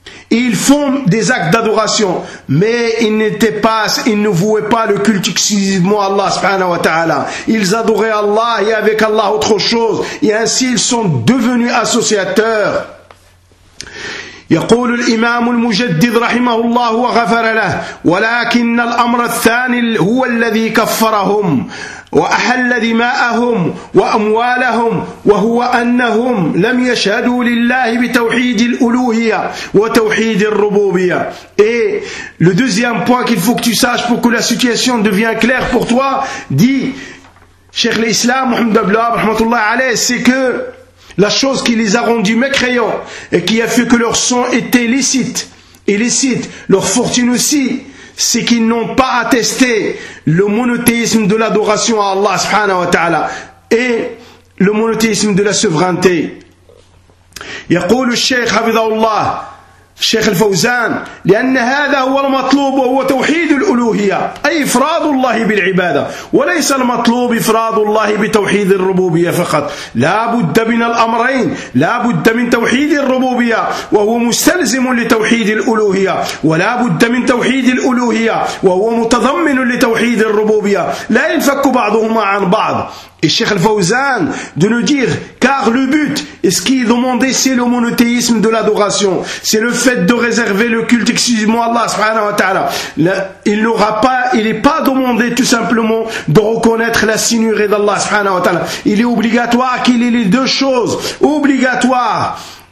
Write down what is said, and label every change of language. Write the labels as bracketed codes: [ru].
[fr] Et ils font des actes d'adoration, mais ils ne vouaient pas le culte exclusivement à Allah [ar] subhanahu wa ta'ala. [fr] Ils adoraient Allah et avec Allah autre chose, et ainsi ils sont devenus associateurs. [ar] يقول الإمام المجدد رحمه الله وغفر له: ولكن الأمر الثاني هو الذي كفرهم وأحل دماءهم وأموالهم، وهو أنهم لم يشهدوا لله بتوحيد الألوهية وتوحيد الربوبية. [fr] Et le deuxième point qu'il faut que tu saches pour que la situation devienne claire pour toi, dit Cheikh l'Islam Mohamed Abdelwahab [ar] rahmatullah alayh, [fr] c'est que la chose qui les a rendus mécréants et qui a fait que leur sang était illicite, leur fortune aussi, c'est qu'ils n'ont pas attesté le monothéisme de l'adoration à Allah [ar] subhanahu wa ta'ala [fr] et le monothéisme de la souveraineté. [ar] يقول الشيخ حفظه الله الشيخ الفوزان: لأن هذا هو المطلوب وهو توحيد الألوهية، أي إفراد الله بالعبادة، وليس المطلوب إفراد الله بتوحيد الربوبية فقط. لا بد من الأمرين، لا بد من توحيد الربوبية وهو مستلزم لتوحيد الألوهية، ولا بد من توحيد الألوهية وهو متضمن لتوحيد الربوبية، لا ينفك بعضهما عن بعض. [fr] Et Cheikh Al-Fawzan de nous dire: car le but, et ce qui est demandé, c'est le monothéisme de l'adoration. C'est le fait de réserver le culte exclusivement à Allah [ar] subhanahu wa ta'ala. [fr] Il n'est pas demandé tout simplement de reconnaître la sinurée d'Allah [ar] subhanahu wa ta'ala. [fr] Il est obligatoire qu'il ait les deux choses. Obligatoire.